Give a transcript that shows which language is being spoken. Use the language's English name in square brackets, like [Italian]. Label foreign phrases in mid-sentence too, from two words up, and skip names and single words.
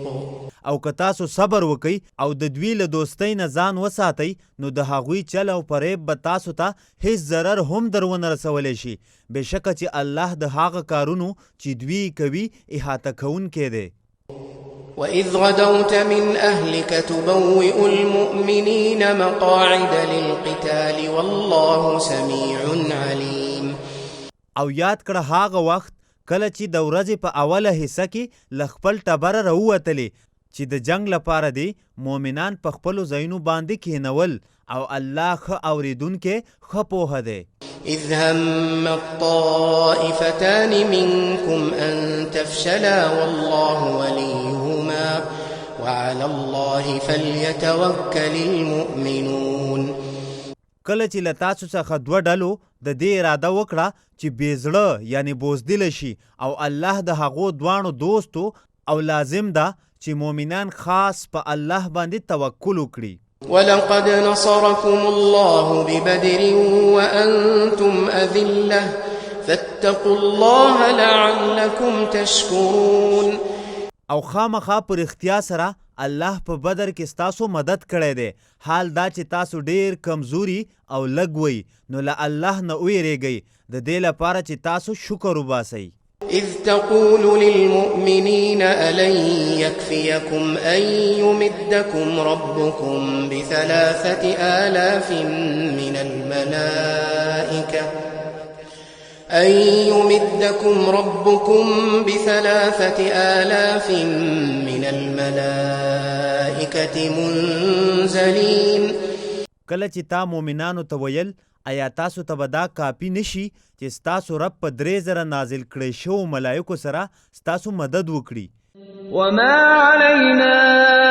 [Pashto] او که تاسو صبر وکئ او د دوی له دوستۍ نه ځان وساتئ نو د هغوی چل او فریب به تاسو ته هیڅ ضرر هم در ونه رسولی شي. بېشکه چې الله د هغه کارونو چې دوی کوي احاطه کوونکی دی. [Arabic] وإذ غدوت من أهلك تبوئ المؤمنين مقاعد للقتال والله سميع عليم. [Pashto] او یاد کړه هغه وخت کله چې د ورځې په اوله حصه کې له خپل ټبره راووتلې چې د جنگ لپاره دی مؤمنان په خپلو ځایونو باندې کښېنول او الله ښه اورېدونکی ښه پوهه دی. [Arabic] إذ هم الطائفتان منكم أن تفشلا والله وليهما وعلى الله فليتوكل المؤمنون. [Pashto] کله چې له تاسو څخه دوه ډلو د دې اراده وکړه چې بې زړه یعنی بوزدله شي او الله د هغو دواړو دوستو او لازم ده چې مؤمنان خاص په الله باندې توکل وکړي. [Arabic] ولقد نصركم الله ببدر وأنتم أذلة فاتقوا الله لعلكم تشكرون. [Pashto] او خامخا پر اختیا سره الله په بدر کې ستاسو مدد کړی دی. حال دا چې تاسو ډیر کمزوري او لږ وئ نو له الله نه ویریږئ د دې لپاره چې تاسو شکر وباسئ. [Arabic] إذ تقول للمؤمنين ألن يكفيكم أن يمدكم ربكم ب3,000 من الملائكة منزلين. [Pashto] کله چې تا مؤمنانو ته ویل آیا تاسو ته به دا کافي نشي چې ستاسو رب په 3,000 نازل کړی شوو ملایکو سره ستاسو مدد وکړي. [Arabic] وما علينا